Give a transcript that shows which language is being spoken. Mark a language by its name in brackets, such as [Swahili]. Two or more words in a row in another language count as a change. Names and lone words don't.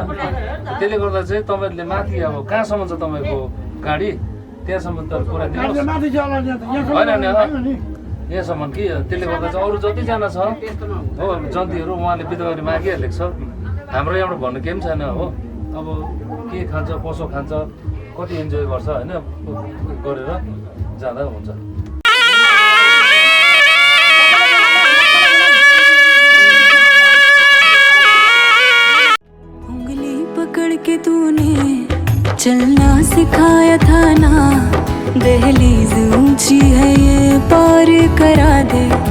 [Nepali] त्यसले गर्दा चाहिँ तपाईँहरूले माथि अब कहाँसम्म छ तपाईँको गाडी, त्यहाँसम्म त पुरा दिनुहोस् होइन नि यहाँसम्म कि। त्यसले गर्दा चाहिँ अरू जतिजना छ हो जन्तीहरू उहाँले बिदाबारी मागिहालेको छ। हाम्रो यहाँबाट भन्नु केही पनि छैन हो। अब के खान्छ कसो खान्छ कति इन्जोय गर्छ होइन गरेर जाँदा हुन्छ। [Hindi] उंगली पकड़ के तूने चलना सिखाया था ना, दहलीज ऊंची है ये पार करा दे।